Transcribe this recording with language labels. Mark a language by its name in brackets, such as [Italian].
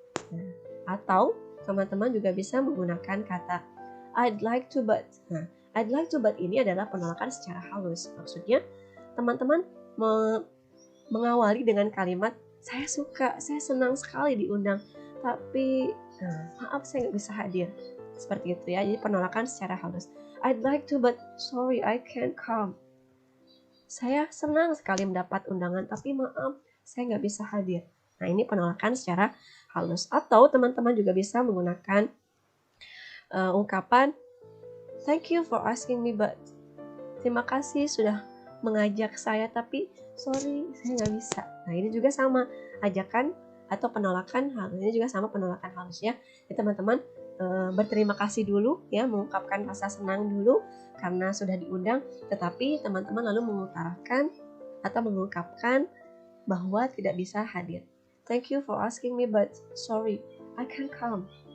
[Indonesian] Nah, atau teman-teman juga bisa menggunakan kata [English] I'd like to but. [Indonesian] Nah, [English] I'd like to but [Indonesian] ini adalah penolakan secara halus. Maksudnya teman-teman mengawali dengan kalimat saya suka, saya senang sekali diundang, tapi maaf saya nggak bisa hadir. Seperti itu ya, jadi penolakan secara halus. [English] I'd like to but sorry I can't come. [Indonesian] Saya senang sekali mendapat undangan, tapi maaf saya nggak bisa hadir. Nah, ini penolakan secara halus. Atau teman-teman juga bisa menggunakan ungkapan [English] thank you for asking me but. [Indonesian] Terima kasih sudah mengajak saya, tapi sorry, saya nggak bisa. Nah, ini juga sama, ajakan atau penolakan halus. Ini juga sama penolakan halus ya. Jadi teman-teman berterima kasih dulu ya, mengungkapkan rasa senang dulu karena sudah diundang, tetapi teman-teman lalu mengutarakan atau mengungkapkan bahwa tidak bisa hadir. [English] Thank you for asking me, but sorry, I can't come.